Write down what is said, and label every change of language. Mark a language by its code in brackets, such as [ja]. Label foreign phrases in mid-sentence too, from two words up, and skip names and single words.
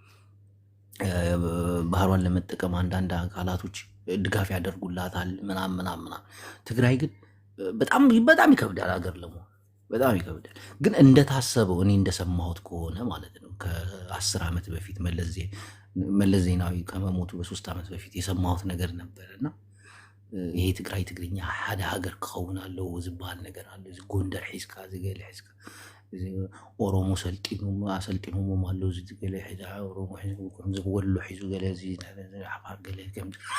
[am] ባህሯን ለመጠቀም አንዳንድ አካላቶች ድጋፍ ያደርጉላታል ምናምን። ትግራይ ግን በጣም ይከብዳል ሀገር ለመሆን በጣም ይከብዳል። ግን እንደታሰበው እኔ እንደሰማሁት ከሆነ ማለት ነው ከ10 ዓመት በፊት መለስ ዜናዊ ከመሞቱ በ3 ዓመት በፊት የሰማሁት ነገር ነበርና ይሄ ትግራይ ትግርኛ [ti] ሓደ ሃገር ክኸውን ኣለዎ ዝበሃል ነገር አለ። እዚ ጎንደር ሒዝካ ዝገለ ሒዝካ ኦሮሞ ሰልጢኖም ኣለዉ ዝገለ ሒዛ ኦሮሞ ሒዙ ከምዚ ወሎ ሒዙ ገለ እዚ ሓፋር ገለ ከምዚ